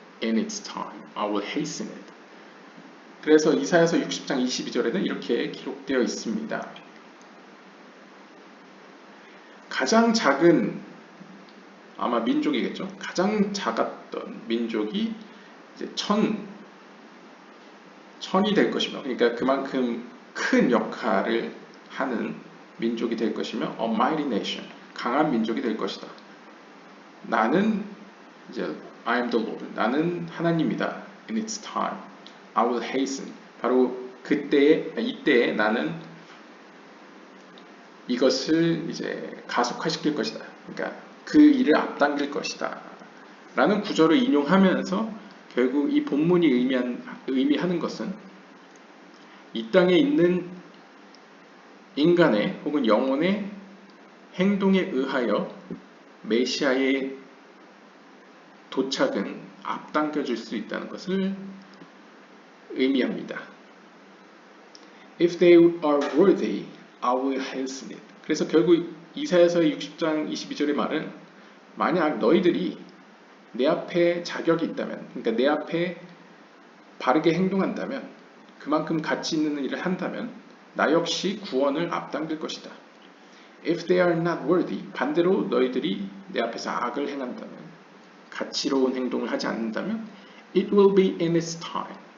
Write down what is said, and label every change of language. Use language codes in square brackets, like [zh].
[en] In its time, I will hasten it. [ko] 그래서 이사야서 60장 22절에는 이렇게 기록되어 있습니다. 가장 작은 아마 민족이겠죠. 가장 작았던 민족이 이제 천이 될 것이며, 그러니까 그만큼 큰 역할을 하는 민족이 될 것이며 [en] a mighty nation, [ko] 강한 민족이 될 것이다. 나는 이제 [en] I am the Lord, [ko] 나는 하나님이다. [en] In its time, I will hasten. [ko] 바로 이때에 나는 이것을 이제 가속화시킬 것이다. 그러니까 그 일을 앞당길 것이다. 라는 구절을 인용하면서 결국 이 본문이 의미하는 것은 이 땅에 있는 인간의 혹은 영혼의 행동에 의하여 메시아의 도착은 앞당겨질 수 있다는 것을 의미합니다. [en] If they are worthy, I will hasten it. [ko] 그래서 결국 이사야서의 60장 22절의 말은 만약 너희들이 내 앞에 자격이 있다면, 그러니까 내 앞에 바르게 행동한다면, 그만큼 가치 있는 일을 한다면 나 역시 구원을 앞당길 것이다. [en] If they are not worthy, [ko] 반대로 너희들이 내 앞에서 악을 행한다면, 가치로운 행동을 하지 않는다면 [en] it will be in its time.